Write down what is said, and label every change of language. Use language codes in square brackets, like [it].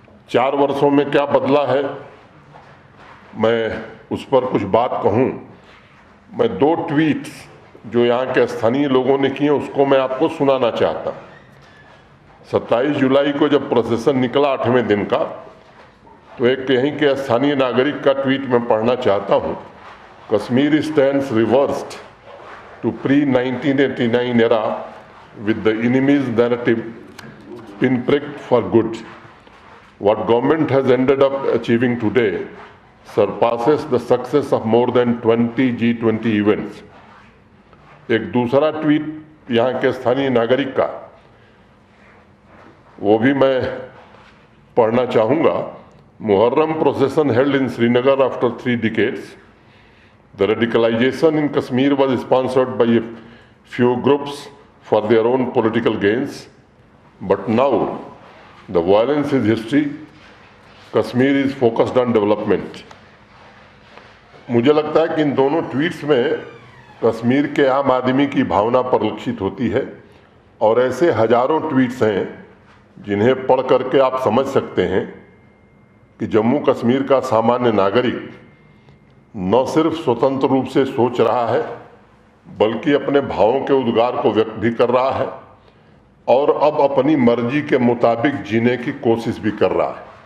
[hi] 4 वर्षों में क्या बदला है, मैं उस पर कुछ बात कहूँ। मैं 2 ट्वीट्स जो यहाँ के स्थानीय लोगों ने किए उसको मैं आपको सुनाना चाहता। 27 जुलाई को जब प्रोसेसन निकला 8वें दिन का, तो एक यहीं के स्थानीय नागरिक का ट्वीट मैं पढ़ना चाहता हूँ। [en] Kashmir stands reversed to pre-1989 era with the enemy's narrative pinpricked for good. What government has ended up achieving today surpasses the success of more than 20 G20 events. [hi] एक दूसरा ट्वीट यहाँ के स्थानीय नागरिक का, वो भी मैं पढ़ना चाहूँगा। [en] Muharram procession held in Srinagar after 3 decades. The radicalization in Kashmir was sponsored by a few groups for their own political gains, but now the violence is history. Kashmir is focused on development. [hi] मुझे लगता है कि इन दोनों tweets में कश्मीर के आम आदमी की भावना परिलक्षित होती है, और ऐसे हजारों ट्वीट्स हैं जिन्हें पढ़ करके आप समझ सकते हैं कि जम्मू कश्मीर का सामान्य नागरिक न सिर्फ स्वतंत्र रूप से सोच रहा है, बल्कि अपने भावों के उद्गार को व्यक्त भी कर रहा है और अब अपनी मर्जी के मुताबिक जीने की कोशिश भी कर रहा है।